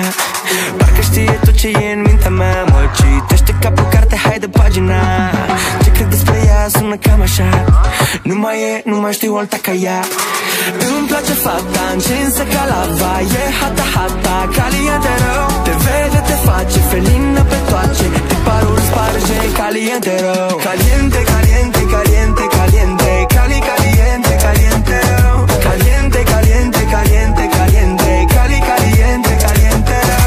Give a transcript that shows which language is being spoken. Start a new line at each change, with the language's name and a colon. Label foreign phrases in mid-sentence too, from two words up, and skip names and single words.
Romanian: Parcă știe tot ce e în mintea mea. Mă citește ca pe o carte, hai de pagina. Ce cred despre ea sună cam așa. Nu mai e, nu mai știu alta ca ea. Îmi place fata, încinsă ca lava, e hata hata, caliente rău. Te vede, te face felină pe toace, tiparul sparge, caliente rău.
Spanish: Caliente, caliente, caliente, caliente, cali caliente, caliente rău. Caliente, caliente, caliente, caliente, cali caliente, caliente rău.